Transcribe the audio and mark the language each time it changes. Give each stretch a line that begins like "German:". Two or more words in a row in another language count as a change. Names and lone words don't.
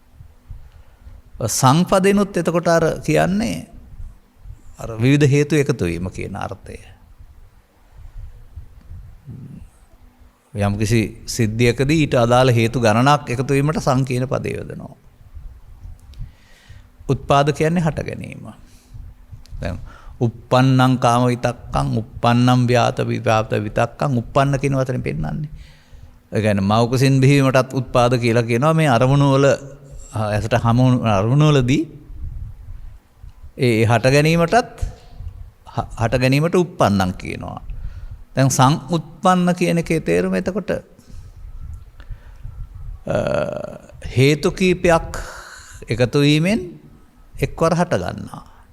Sinhala: සංපදෙනුත් එතකොට අර කියන්නේ අර විවිධ හේතු එකතු වීම කියන අර්ථය. යම් කිසි සිද්ධියකදී ඊට අදාළ හේතු ගණනක් එකතු වීමට සං කියන පදය යොදනවා. උත්පාද කියන්නේ හට ගැනීම. දැන්
Pali: uppannam kama vitakkam uppannam vyata vitakkan uppන්න
Sinhala: කියන වචනේ පෙන්නන්නේ. ඒ කියන්නේ මව කුසින් බිහිවීමටත් උත්පාද කියලා කියනවා. මේ අරමුණු වල ඇසට හමු අරමුණු වලදී ඒ හට ගැනීමට උප්පන්නං කියනවා. දැන් සංඋත්පන්න කියන එකේ තේරුම එතකොට හේතු කීපයක් එකතු වීමෙන් එක්වර හට ගන්නවා.